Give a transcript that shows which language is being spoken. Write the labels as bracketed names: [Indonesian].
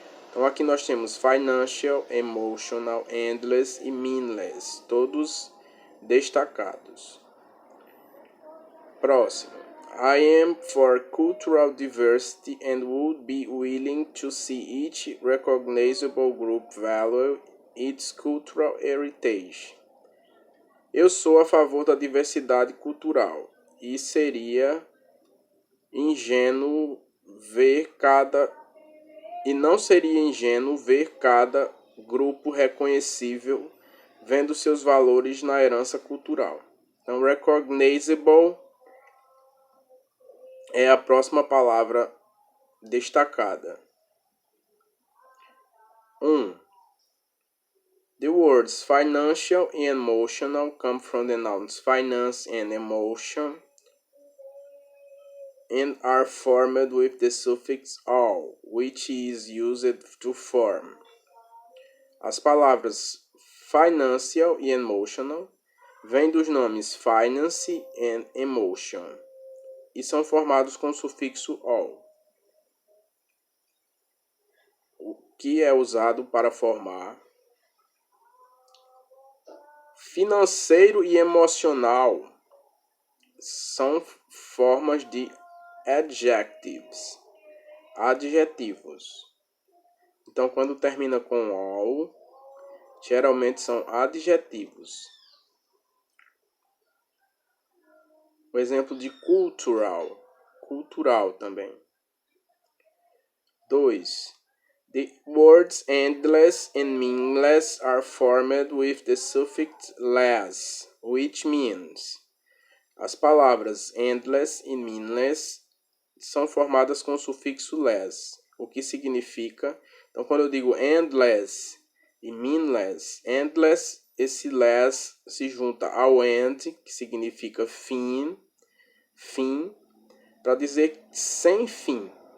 [Portuguese] Então aqui nós temos financial, emotional, endless e meaningless, todos destacados. Próximo. [English] I am for cultural diversity and would be willing to see each recognizable group value its cultural heritage. [Portuguese] Eu sou a favor da diversidade cultural e seria ingênuo ver cada e não seria ingênuo ver cada grupo reconhecível vendo seus valores na herança cultural. Então, recognizable é a próxima palavra destacada. 1. [English] The words financial and emotional come from the nouns finance and emotion and are formed with the suffix "all", which is used to form. [Portuguese] As palavras financial e emotional vêm dos nomes [English] finance and emotion [Portuguese] e são formados com o sufixo "all", o que é usado para formar financeiro e emocional. São formas de adjectives, adjetivos. Então, quando termina com all, geralmente são adjetivos. O exemplo de cultural, cultural também. 2. [English] The words endless and meaningless are formed with the suffix less, which means. [Portuguese] As palavras endless e meaningless são formadas com o sufixo less, o que significa. Então, quando eu digo endless e meaningless, endless, esse less se junta ao end, que significa fim, para dizer sem fim.